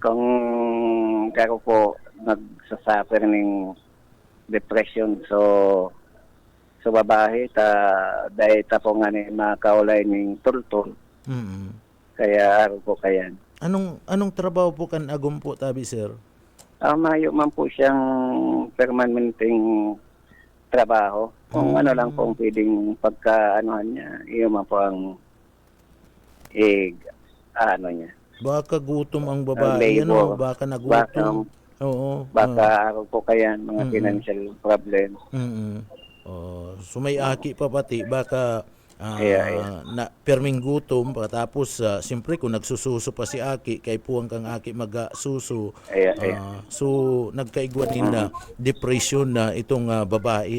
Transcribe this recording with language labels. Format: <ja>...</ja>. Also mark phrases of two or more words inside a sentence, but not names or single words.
<bik>kung kako po nagsasuffer ng depression, so sa babae, dahil ta po nga ni makaulay ng tultol, Mm-mm. kaya araw po kayan. Anong trabaho po kan agom po tabi, sir? Mayo man po siyang permanenteng trabaho. Kung ano lang po ang pwedeng pagka-anuhan niya, iyo man po ang ano niya. Baka gutom ang babae, labor. ano? Baka nagutom. Oo. Baka araw po kayan, mga</bik> <en>financial problem.</en> <bik>So may aki pa pati, baka Yeah. na perming gutom, tapos siyempre kung nagsususo pa si aki, kay puwang kang aki magsuso. So nagkaigwanin na depression na itong babae.</bik>